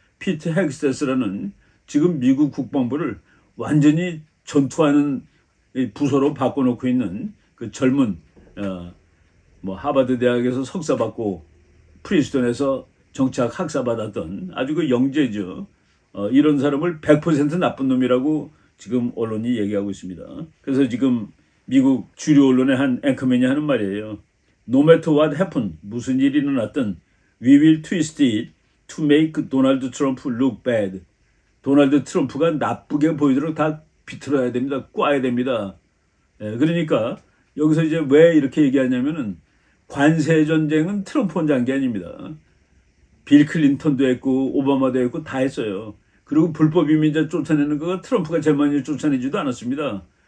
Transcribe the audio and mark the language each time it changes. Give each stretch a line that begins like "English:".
Korean: 피트 헥스테스라는 지금 미국 국방부를 완전히 전투하는 부서로 바꿔놓고 있는 그 젊은 뭐 하버드 대학에서 석사 받고 프린스턴에서 정치학 학사 받았던 아주 그 영재죠. 이런 사람을 100% 나쁜 놈이라고 지금 언론이 얘기하고 있습니다. 그래서 지금 미국 주류 언론의 한 앵커맨이 하는 말이에요.
English: No matter what happened,
Korean: 무슨 일이 일어났든
English: we will twist it to make Donald Trump look bad.
Korean: 도널드 트럼프가 나쁘게 보이도록 다 비틀어야 됩니다. 꽈야 됩니다. 그러니까 여기서 이제 왜 이렇게 얘기하냐면은 관세 전쟁은 트럼프 혼자 한 게 아닙니다. 빌 클린턴도 했고 오바마도 했고 다 했어요. 그리고 불법 이민자 쫓아내는 거 트럼프가 제일 많이 쫓아내지도 않았습니다.